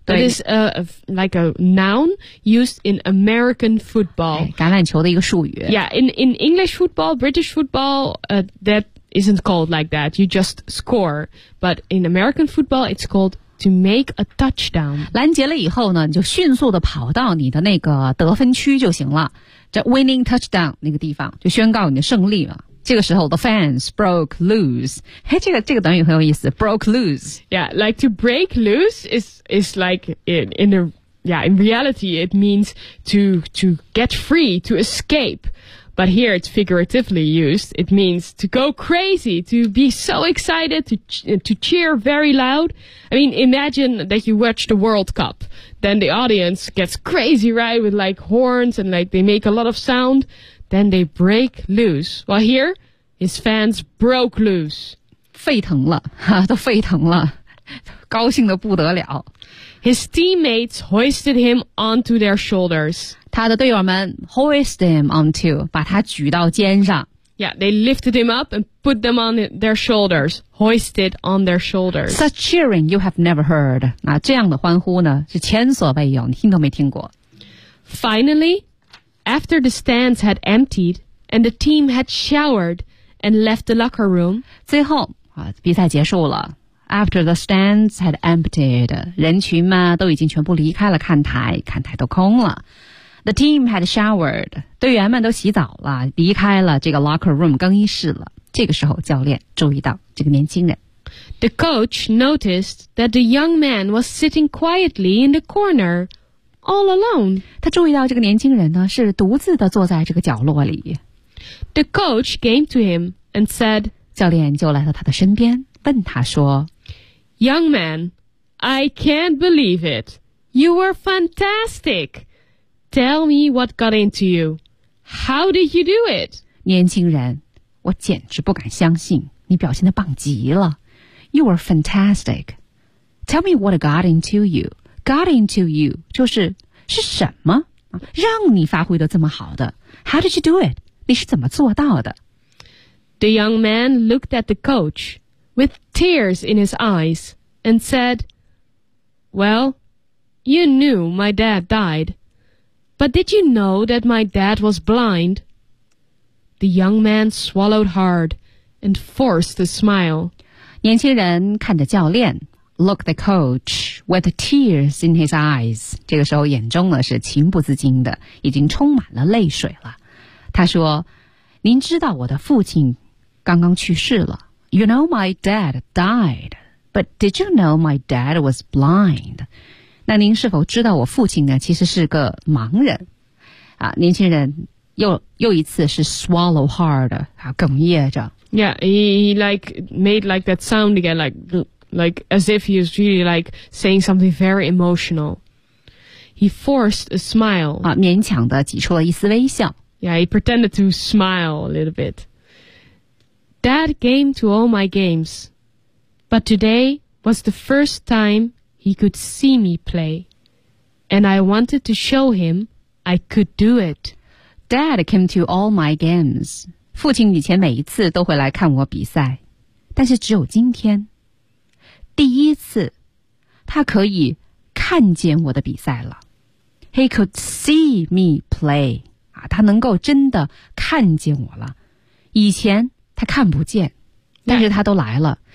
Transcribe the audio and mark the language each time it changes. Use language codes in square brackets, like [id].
[en] That is like a noun used in American football. [zh] 橄榄球的一个术语 [en] Yeah, in English football, British football, that isn't called like that. You just score. But in American football, it's calledTo make a touchdown. [zh] 拦截了以后呢，你就迅速地跑到你的那个得分区就行了。这 [en] winning touchdown [zh] 那个地方就宣告你的胜利了。这个时候 [en] the fans broke loose. [zh] 嘿，这个短语很有意思 , [en] broke loose. Yeah, like to break loose is like in reality it means to get free, to escape. But here it's figuratively used. It means to go crazy, to be so excited, to cheer very loud. I mean, imagine that you watch the World Cup. Then the audience gets crazy, right? With like horns and like they make a lot of sound. Then they break loose. Well, here, his fans broke loose. [zh] 沸腾了，都沸腾了，高兴得不得了。 [en] His teammates hoisted him onto their shoulders. [zh] 他的队友们 [en] hoist him onto, [zh] 把他举到肩上。 [en] Yeah, they lifted him up and put them on their shoulders, hoisted on their shoulders. Such cheering you have never heard. [zh] 那这样的欢呼呢是前所未有，你听都没听过。 [en] Finally, after the stands had emptied and the team had showered and left the locker room, [zh] 最后啊，比赛结束了。 [en] After the stands had emptied, [zh] 人群嘛都已经全部离开了看台，看台都空了。 [en] The team had showered. [zh] 队员们都洗澡了，离开了这个 locker room 更衣室了。这个时候，教练注意到这个年轻人。 [en] The coach noticed that the young man was sitting quietly in the corner, all alone. [zh] 他注意到这个年轻人呢，是独自的坐在这个角落里。 The coach came to him and said, 教练就来到他的身边，问他说 [en] ，Young man, I can't believe it. You were fantastic. Tell me what got into you. How did you do it? [zh] 年轻人，我简直不敢相信，你表现得棒极了。 [en] You were fantastic. Tell me what got into you. Got into you [zh] 就是是什么让你发挥得这么好的。 [en] How did you do it? [zh] 你是怎么做到的？ [en] The young man looked at the coach with tears in his eyes and said, Well, you knew my dad died. But did you know that my dad was blind? The young man swallowed hard and forced a smile. [zh] 年轻人看着教练 [en] looked the coach with tears in his eyes. [zh] 这个时候眼中呢是情不自禁的，已经充满了泪水了。他说，您知道我的父亲刚刚去世了。 [en] You know my dad died. But did you know my dad was blind? [zh] 那您是否知道我父亲呢其实是个盲人啊，年轻人又一次是 [en] swallow hard, [zh] 啊，哽咽着。 [en] Yeah, he like made like that sound again, like as if he was really like saying something very emotional. He forced a smile. [zh] 啊，勉强的挤出了一丝微笑。 [en] Yeah, he pretended to smile a little bit. Dad came to all my games, but today was the first time,He could see me play, and I wanted to show him I could do it. Dad came to all my games. [zh] 父亲以前每一次都会来看我比赛，但是只有今天，第一次，他可以看见我的比赛了。 [en] He could see me play. [zh] 啊，他能够真的看见我了。以前他看不见，但是他都来了。